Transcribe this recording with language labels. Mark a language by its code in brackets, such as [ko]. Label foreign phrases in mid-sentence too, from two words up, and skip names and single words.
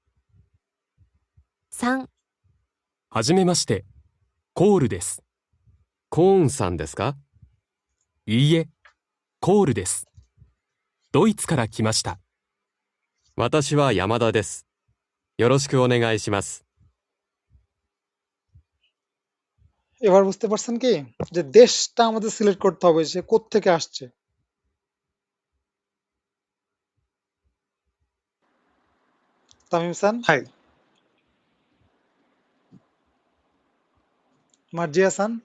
[ja] 3、はじめまして。コールです。コーンさんですか？いいえ、コールです。ドイツから来ました。私は山田です。よろしくお願いします。 [bn] এবার বুঝতে পারছেন কি যে দেশটা আমাদের সিলেক্ট করতে হবে সে কোত্থেকে আসছে। তামিম সান, Hi. মার্জিয়া সান,